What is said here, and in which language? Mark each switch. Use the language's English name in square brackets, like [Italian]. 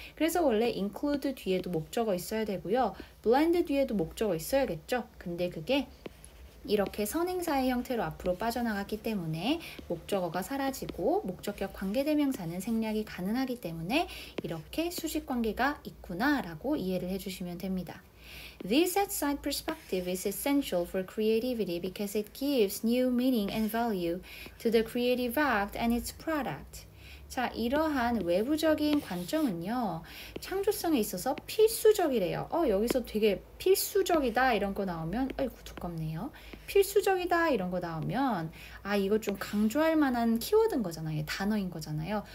[Korean] 그래서 원래 include 뒤에도 목적어 있어야 되고요. blend 뒤에도 목적어 있어야겠죠. 근데 그게 이렇게 선행사의 형태로 앞으로 빠져나갔기 때문에 목적어가 사라지고 목적격 관계대명사는 생략이 가능하기 때문에 이렇게 수식관계가 있구나 라고 이해를 해주시면 됩니다. [English] This outside perspective is essential for creativity because it gives new meaning and value to the creative act and its product. [Korean] 자, 이러한 외부적인 관점은요, 창조성에 있어서 필수적이래요. 여기서 되게 필수적이다 이런 거 나오면, 아이고 두껍네요. 필수적이다 이런 거 나오면, 이거 좀 강조할 만한 키워드인 거잖아요. 단어인 거잖아요.